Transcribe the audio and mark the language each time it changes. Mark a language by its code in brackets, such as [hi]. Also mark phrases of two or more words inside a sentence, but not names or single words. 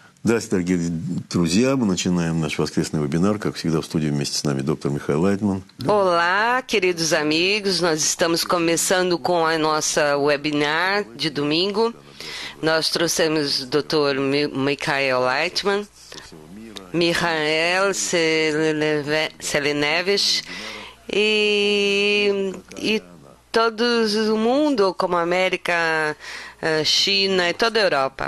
[ru] Здравствуйте, дорогие друзья. Мы начинаем наш воскресный вебинар. Как всегда, в студии вместе с нами доктор Михаил Лайтман. [pt] Olá, queridos amigos. Nós estamos começando com a nossa webinar de domingo. Nós trouxemos o Dr. Michael Leitman, Michael Seleneves e todo o mundo, como a América, China e toda a Europa.